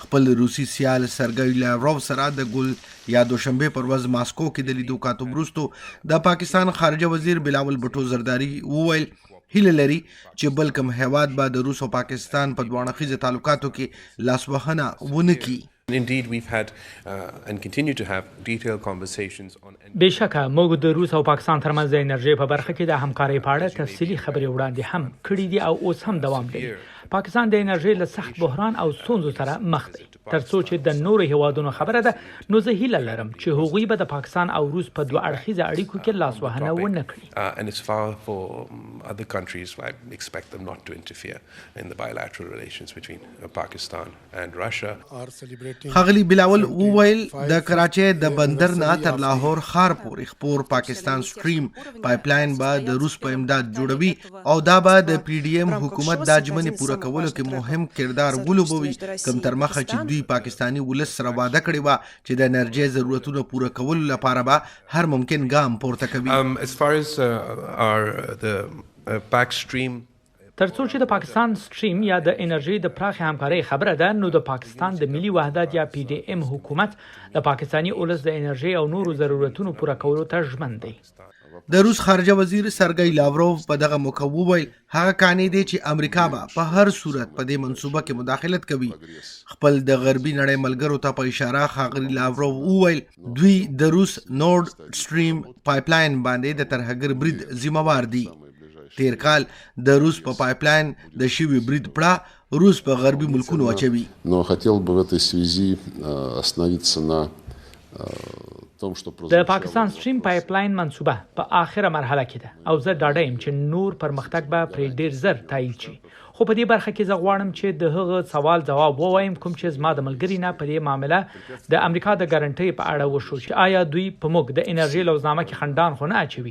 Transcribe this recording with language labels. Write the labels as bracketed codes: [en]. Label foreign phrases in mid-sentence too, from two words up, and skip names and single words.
[ps] خپل روسي سیال سرګي لاوروف سره د ګل یا دوشنبې پر ورځ ماسکو کې د لیدو وروسته د پاکستان خارجه وزیر بلاول بهټو زرداري وویل هیله لري چې بل کوم هېواد به د روس او پاکستان په دوه اړخیزو تعلقاتو کې لاسوهنه ونه کړي. [en] Indeed, we've had and continue to have detailed conversations on. [ps] بېشکه موږ د روس او پاکستان ترمنځ د انرژۍ په برخه کې د همکارۍ په اړه تفصیلي خبرې وړاندې هم کړي دي او اوس هم دوام لري. پاکستان د انرژۍ له سخت بحران او ستونزو سره مخ دی. ترڅو چې د نورو هېوادونو خبره ده نو زه هیله لرم چې هغوی به د پاکستان او روس په دوه اړخیزه اړیکو کې لاسوهنه ونه کړي. [en] And it's far for other countries. I expect them not to interfere in the bilateral relations between Pakistan and Russia. [ps] ښاغلي بلاول وویل د کراچۍ د بندر نه تر لاهور ښار پورې خپور پاکستان سټریم پایپلاین به د روس په امداد جوړوي او دا به د پی ډي ایم حکومت د ژمنې پوره کولو کې مهم کردار ولوبوي کوم تر مخه چې دوی پاکستاني ولس سره وعده کړې وه چې د انرژۍ ضرورتونو پوره کولو لپاره به هر ممکن ګام پورته کوي. [en] As far as the back stream [ps] ترڅو چې د پاکستان سټریم یا د انرژۍ د پراخې همکارۍ خبره ده نو د پاکستان د ملي وحدت یا پی ډي ایم حکومت د پاکستاني ولس د انرژۍ او نورو ضرورتونو پوره کولو ته ژمن دی. د روس خارجه وزیر سرګي لاوروف په دغه موقع وویل هغه کانې دی چې امریکا به په هر صورت په دې منصوبه کې مداخلت کوي. خپل د غربي نړۍ ملګرو ته په اشاره ښاغلي لاوروف وویل دوی د روس نورد سټریم پایپلاین باندې د ترهګر برید ذمہوار دي. تیر کال د روس په پایپلاین د شوي برید پړه روس په غربي ملکونو اچوي. [ru] Но хотел бы в этой связи остановиться на [ps] د پاکستان سټریم پایپلاین منصوبه په آخره مرحله کې ده او زه ډاډه یم چې نور پرمختګ به پرې ډیر زر تایید شي. خو په دې برخه کې زه غواړم چې د هغه سوال ځواب ووایم کوم چې زما د ملګري نه په دې معامله د امریکا د ګارنټۍ په اړه وشو چې آیا دوی په موږ د انرژۍ لوزنامه کې خندان خو نه اچوي.